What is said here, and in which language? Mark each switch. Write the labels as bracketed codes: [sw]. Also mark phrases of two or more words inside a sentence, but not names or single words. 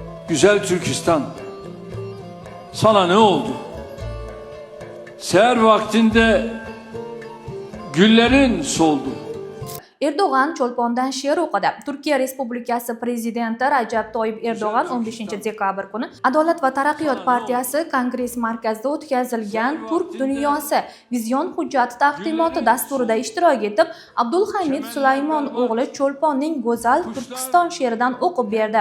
[tr] Güzel Türkistan, sana ne oldu? Seher vaktinde güllerin soldu. [uz] Erdo'g'an Cho'lpondan she'r o'qidi. Turkiya Respublikasi prezidenti Rajab Toyyib Erdo'g'an 15-dekabr kuni Adolat va taraqqiyot partiyasi Kongress markazida o'tkazilgan Turk dunyosi vizion hujjati taqdimoti dasturida ishtirok etib, Abdulhamid Sulaymon o'g'li Cho'lponning Go'zal Turkiston she'ridan o'qib berdi.